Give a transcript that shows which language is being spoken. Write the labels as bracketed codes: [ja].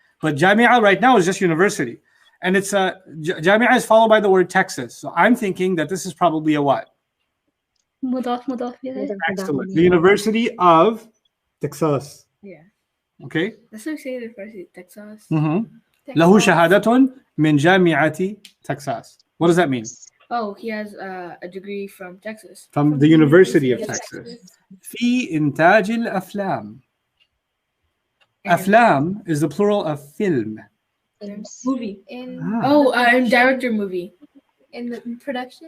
[en] But Jamia right now is just university. And it's Jamia is followed by the word Texas. So I'm thinking that this is probably a what? [ar] مضاف إليه. [en] Excellent. The University of Texas. Yeah. Okay. That's what we say the first Texas. [ar] له شهادة من جامعة Texas. [en] What does that mean? Oh, he has a degree from Texas. From the University of Texas. [ar] في إنتاج الأفلام. [en] أفلام is the plural of film. Movie. In Director movie. in the production.